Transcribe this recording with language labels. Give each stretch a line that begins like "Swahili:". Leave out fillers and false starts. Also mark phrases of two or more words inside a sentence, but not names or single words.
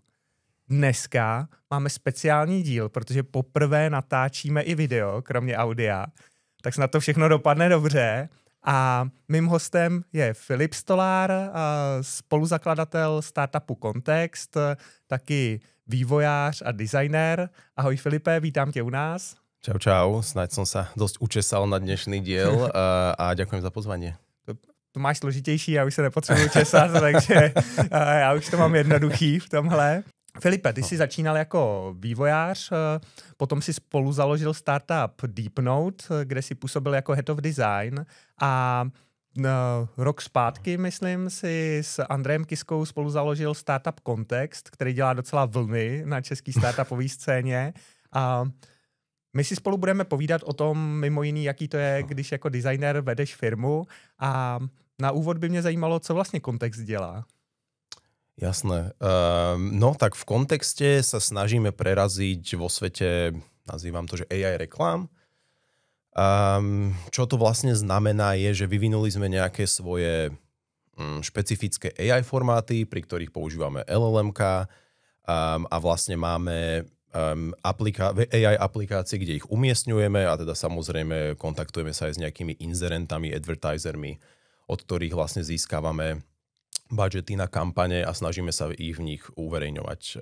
Czech: Dneska máme speciální díl, protože poprvé natáčíme i video, kromě audia. Tak snad to všechno dopadne dobře. A mým hostem je Filip Stolár, spoluzakladatel startupu Kontext, taky vývojář a designér. Ahoj Filipe, vítám tě u nás.
Slovak: Čau, snáď som sa dosť učesal na dnešný diel a ďakujem za pozvanie.
Czech: To máš složitější, já už se nepotřebuji česat, takže já už to mám jednoduchý v tomhle. Filipe, ty jsi začínal jako vývojář, potom si spolu založil startup Deepnote, kde si působil jako
English: head of design
Czech: a rok zpátky, myslím, si s Andrejem Kiskou spolu založil startup Kontext, který dělá docela vlny na české startupové scéně. A my si spolu budeme povídat o tom, mimo jiný, jaký to je, když jako designer vedeš firmu. A na úvod by mě zajímalo, co vlastně Kontext dělá.
Slovak: Jasné. No tak v kontexte sa snažíme preraziť vo svete, nazývam to, že AI reklám. Čo to vlastne znamená je, že vyvinuli sme nejaké svoje špecifické AI formáty, pri ktorých používame LLM-ka a vlastne máme AI aplikácie, kde ich umiestňujeme a teda samozrejme kontaktujeme sa aj s nejakými inzerentami, advertisermi, od ktorých vlastne získavame budžety na kampane a snažíme sa ich v nich uverejňovať.